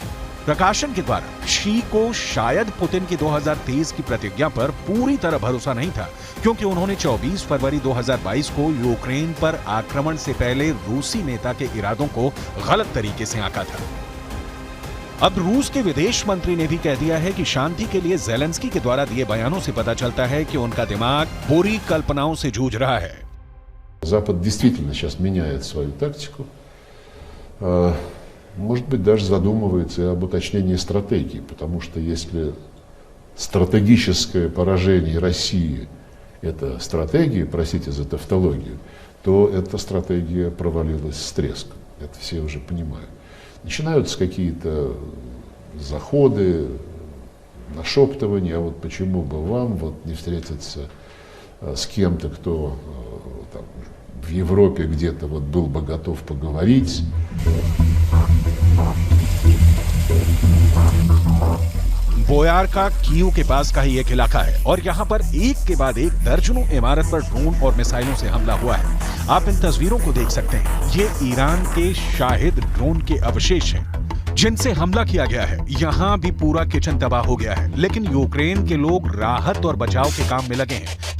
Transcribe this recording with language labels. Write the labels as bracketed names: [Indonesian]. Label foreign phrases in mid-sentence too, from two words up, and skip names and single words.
[Hindi] प्रकाशन के द्वारा शी को शायद पुतिन की 2023 की प्रतिज्ञा पर पूरी तरह भरोसा नहीं था, क्योंकि उन्होंने 24 फरवरी 2022 को यूक्रेन पर आक्रमण से पहले रूसी नेता के इरादों को गलत तरीके से आंका था। अब रूस के विदेश मंत्री ने भी कह दिया है कि शांति के लिए ज़ेलेंस्की के द्वारा दिए बयानों से पता चलता है कि उनका दिमाग बुरी कल्पनाओं से जूझ रहा है। [Russian] Запад действительно сейчас меняет свою тактику. Может быть, даже задумывается и об уточнении стратегии, потому что если стратегическое поражение России – это стратегия, простите за тавтологию, то эта стратегия провалилась с треском. Это все уже понимают. Начинаются какие-то заходы, нашептывания, а вот почему бы вам вот не встретиться с кем-то, кто там, в Европе где-то вот был бы готов поговорить. [Hindi] बोयारका कीव के पास का ही एक इलाका है और यहाँ पर एक के बाद एक दर्जनों इमारत पर ड्रोन और मिसाइलों से हमला हुआ है। आप इन तस्वीरों को देख सकते हैं। ये ईरान के शाहिद ड्रोन के अवशेष हैं, जिनसे हमला किया गया है, यहां भी पूरा किचन तबाह हो गया है, लेकिन यूक्रेन के लोग राहत और बचाव के काम में लगे हैं।